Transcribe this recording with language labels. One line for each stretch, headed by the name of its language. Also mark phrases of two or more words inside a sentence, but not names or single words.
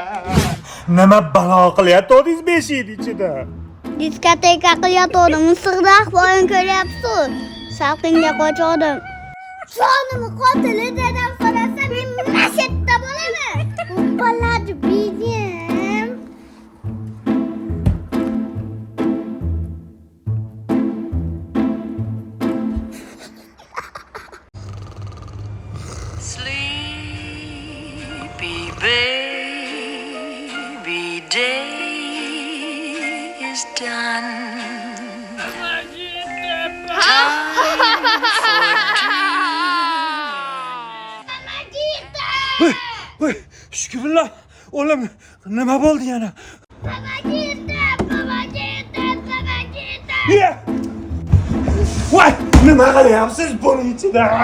Uzbek: Nima balo qilyaptidingiz beshik ichida? Diskoteka qilyotgandim, misrda ahvolini ko'ryapsiz. Salqinga qochdim. Jonimni qotili dadam so'rasa, men mashatda bo'laman. Bo'ladi, begim.
English: Sleepy baby, day is done.
Uzbek: Voy, shukrillah. O'g'lim, nima bo'ldi yana? Baba ketdi. Voy, nima qilyapsiz buning ichida?